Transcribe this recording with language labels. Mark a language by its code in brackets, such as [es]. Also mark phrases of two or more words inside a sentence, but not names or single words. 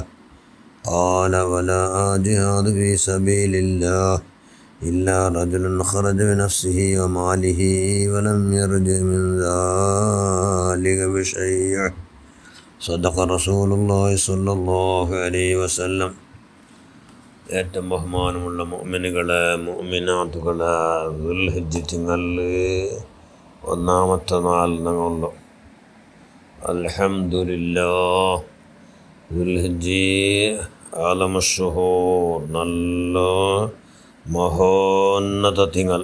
[ar] قال ولا جهاد في سبيل الله إلا رجل خرج بنفسه وماله ولم يرجع من ذلك بشيء. صدق رسول الله صلى الله عليه وسلم. [ml] ഏറ്റവും ബഹുമാനമുള്ള മുഅ്മിനുകളെ മുഅ്മിനാത്തുകളെ, ദുൽഹിജ്ജ് തിങ്കളിൽ ഒന്നാമത്തെ നാൾ ഞങ്ങളുള്ളൂ. അൽഹംദുലില്ലാഹ്. ദുൽഹിജ്ജ് ആലമുശ്ശുഹൂർ, നല്ല മഹോന്നത തിങ്കൾ.